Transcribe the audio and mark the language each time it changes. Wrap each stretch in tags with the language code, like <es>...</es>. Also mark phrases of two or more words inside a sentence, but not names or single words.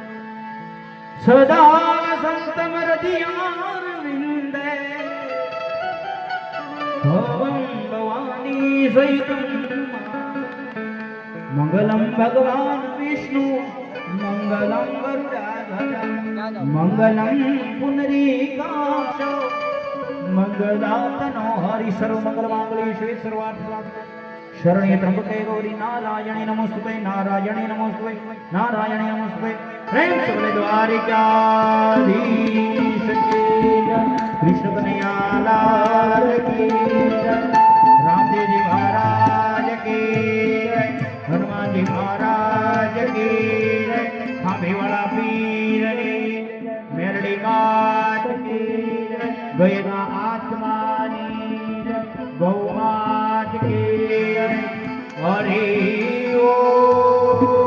<sa>सदा संतम हृदयारविंदे भवं भवानी सहितं मंगलम भगवान विष्णु मंगलम गरुडाध्वज मंगलम पुनरीकाक्ष मंगलातनो हरि सर्व मंगल मांगल्ये शिवे सर्वार्थ शरण्ये त्र्यंबके गौरी नारायणी नमोस्तुते नारायणी नमोस्तुते नारायणी नमोस्तुते</sa> <hi>प्रेम से बोले द्वारिकाधीश की जय कृष्ण कन्हैया लाल की जय रामदेव जी महाराज की जय हनुमान जी महाराज की जय खांभे वाला पीर की मेरड़ी घाट की जय गयना आत्मानी जय गौ मात की जय हरि ओम</hi>